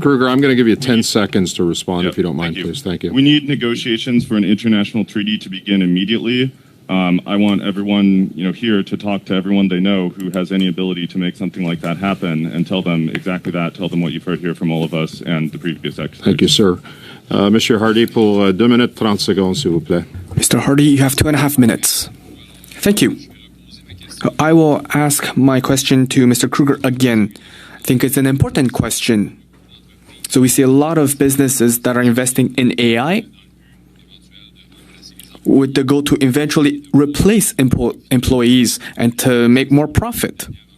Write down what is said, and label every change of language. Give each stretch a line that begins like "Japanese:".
English: Kruger, I'm going to give you 10 seconds to respond if you don't mind, please. Thank you. We need negotiations for an international treaty to begin immediately. I want everyone here to talk to everyone they know who has any ability to make something like that happen and tell them exactly that. Tell them what you've heard here from all of us and the previous experts. Thank you, sir.
French: Monsieur Hardy, pour 2 minutes 30 secondes, s'il vous plaît.
English: Mr. Hardy, you have 2.5 minutes. Thank you. I will ask my question to Mr. Kruger again. I think it's an important question. So we see a lot of businesses that are investing in AI with the goal to eventually replace employees and to make more profit.